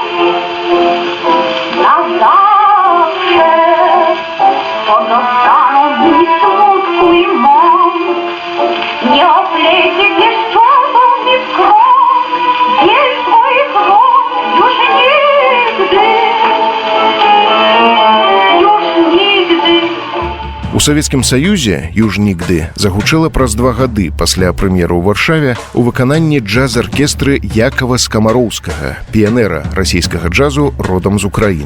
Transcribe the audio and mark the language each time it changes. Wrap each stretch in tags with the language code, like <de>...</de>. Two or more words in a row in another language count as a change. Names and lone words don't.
<pl>Na zawsze pozostaną mi smutku i mąk. Nie oplecie pieszczotą mi w krok biel twoich rąk. Już nigdy.</pl> <be>У Савецкім Саюзе «Юж нігды» загучэла праз 2 гады пасля прэм'еры ў Варшаве у выкананні джаз-аркестры Якава Скамароўскага, піянера расійскага джазу родам з Украіны.</be>